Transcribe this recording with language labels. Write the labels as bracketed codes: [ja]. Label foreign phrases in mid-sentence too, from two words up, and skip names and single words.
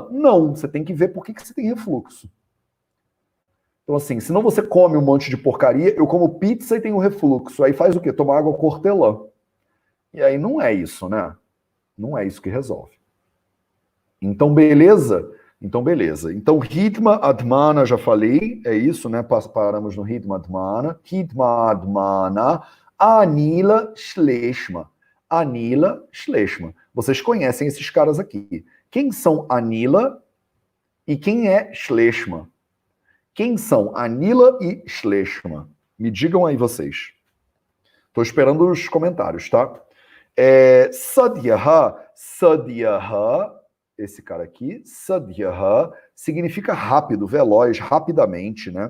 [pt] Não, você tem que ver por que você tem refluxo. Então assim, senão você come um monte de porcaria, eu como pizza e tenho refluxo, aí faz o quê? Tomar água com hortelã. E aí não é isso, né? Não é isso que resolve. Então beleza? Então [sa] हिध्म आध्मान, [pt] já falei, é isso, né? Paramos no [sa] हिध्म आध्मान. हिध्म आध्मान... अनिल श्लेष्म। अनिल श्लेष्म. [pt] Vocês conhecem esses caras aqui. Quem são Anila e quem é Shleshma? Quem são Anila e Shleshma? Me digam aí vocês. Estou esperando os comentários, tá? Sadhyaha, esse cara aqui, Sadhyaha, significa rápido, veloz, rapidamente, né?